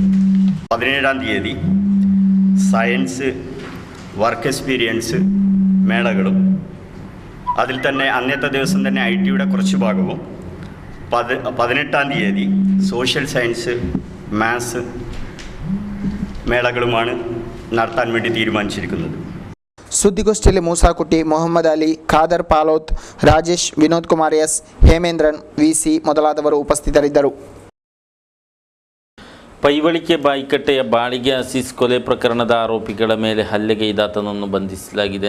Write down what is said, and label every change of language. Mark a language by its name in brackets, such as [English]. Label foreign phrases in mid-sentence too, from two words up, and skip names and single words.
[Malayalam] 17-ാം തീയതി സയൻസ് വർക്ക് എക്സ്പീരിയൻസ് മേളകളും അതിൽ തന്നെ അന്നത്തെ ദിവസം തന്നെ IT-യുടെ കുറച്ച് ഭാഗവും 18-ാം തീയതി സോഷ്യൽ സയൻസ് മാത്സ് മേളകളുമാണ് നടത്താൻ വേണ്ടി തീരുമാനിച്ചിരിക്കുന്നത്. [Kannada] ಸುದ್ದಿಗೋಷ್ಠಿಯಲ್ಲಿ ಮೂಸಾಕುಟ್ಟಿ, ಮೊಹಮ್ಮದ್ ಅಲಿ, ಖಾದರ್ ಪಾಲೋತ್, ರಾಜೇಶ್, ವಿನೋದ್ ಕುಮಾರ್ ಎಸ್, ಹೇಮೇಂದ್ರನ್, ವಿಸಿ ಮೊದಲಾದವರು ಉಪಸ್ಥಿತರಿದ್ದರು. ಪೈವಳಿಕೆ ಬಾಯಿಕಟ್ಟೆಯ ಬಾಳಿಗೆ ಅಸೀಸ್ ಕೊಲೆ ಪ್ರಕರಣದ ಆರೋಪಿಗಳ ಮೇಲೆ ಹಲ್ಲೆಗೈದಾತನನ್ನು ಬಂಧಿಸಲಾಗಿದೆ.